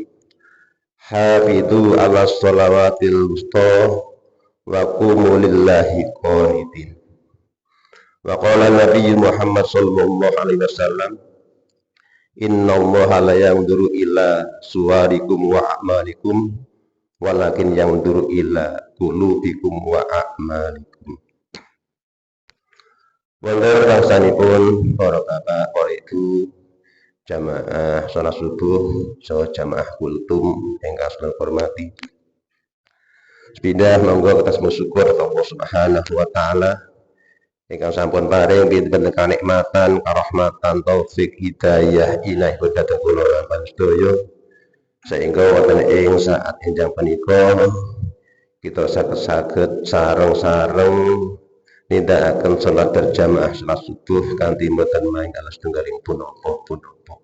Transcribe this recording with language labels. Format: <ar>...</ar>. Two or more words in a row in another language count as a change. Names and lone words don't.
<ar>حافظوا على الصلوات الوسطى وقوموا لله قانتين. وقال النبي محمد صلى الله عليه وسلم إن الله لا ينظر إلى صوركم وأعمالكم ولكن ينظر إلى قلوبكم وأعمالكم.</ar> <jv>Wonten raksanipun para bapak, para ibu, jamaah salat subuh saha jamaah kultum ingkang sedaya hormati. Sepindah monggo kita bersyukur Allah</jv> <ar>سبحانه وتعالى</ar> <jv>ingkang sampun paring pinten kanikmatan, karahmatan, taufik, hidayah ilahi dhateng kula panjenengan sehingga wonten ing saat enjang punika kita saged sareng-sareng nindakaken salat berjamaah salat subuh kanthi mboten main alas tunggaling punapa-punapa.</jv>